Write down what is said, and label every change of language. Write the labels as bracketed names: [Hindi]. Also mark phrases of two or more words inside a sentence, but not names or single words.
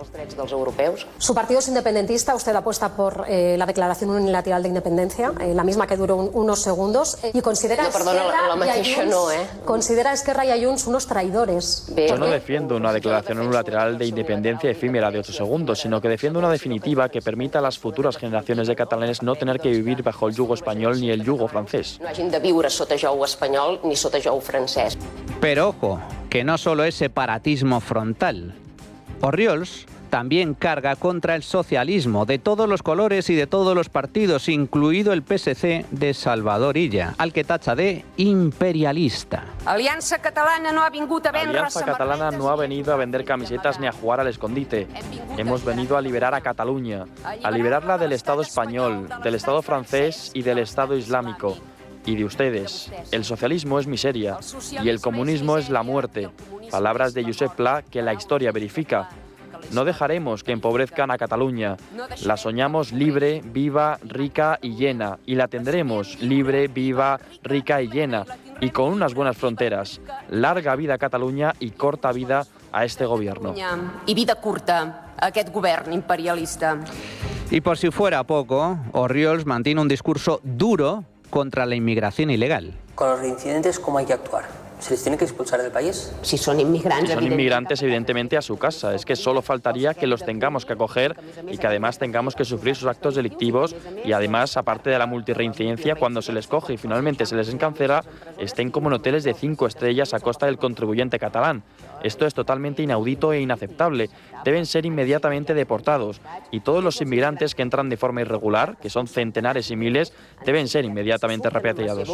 [Spanish] Su partido es independentista, usted apuesta por la declaración unilateral de independencia, la misma que duró unos segundos, y considera a Esquerra y a Junts unos traidores. colores. Yo no defiendo una declaración unilateral de independencia efímera de 8 segundos, sino que defiendo una definitiva que permita a las futuras generaciones de catalanes no tener que vivir bajo el yugo español ni el yugo francés. [Catalan] No hagin de viure sota jou espanyol ni sota jou francès. [Spanish] Pero ojo, que no solo es separatismo frontal. Orriols también carga contra el socialismo de todos los colores y de todos los partidos, incluido el PSC de Salvador Illa, al que tacha de imperialista. [Catalan] Aliança Catalana no ha vingut a vendre [Spanish] Alianza Catalana no ha venido a vender camisetas ni a jugar al escondite. Hemos venido a liberar a Cataluña, a liberarla del Estado español, del Estado francés y del Estado islámico. Y de ustedes. El socialismo es miseria y el comunismo es la muerte. Palabras de Josep Pla que la historia verifica. No dejaremos que empobrezcan a Cataluña. La soñamos libre, viva, rica y llena. Y la tendremos libre, viva, rica y llena. Y con unas buenas fronteras. Larga vida a Cataluña y corta vida a este gobierno. [Catalan] I vida curta a aquest govern imperialista. [Spanish] Y por si fuera poco, Orriols mantiene un discurso duro contra la inmigración ilegal. Con los reincidentes, ¿cómo hay que actuar? ¿Se les tiene que expulsar del país? [Catalan] Si són immigrants... [Spanish] Si son inmigrantes, evidentemente a su casa. Es que solo faltaría que los tengamos que acoger y que además tengamos que sufrir sus actos delictivos y además, aparte de la multirreincidencia, cuando se les coge y finalmente se les encarcela, estén como en hoteles de 5 estrellas a costa del contribuyente catalán. Esto es totalmente inaudito e inaceptable. Deben ser inmediatamente deportados y todos los inmigrantes que entran de forma irregular, que son centenares y miles, deben ser inmediatamente repatriados.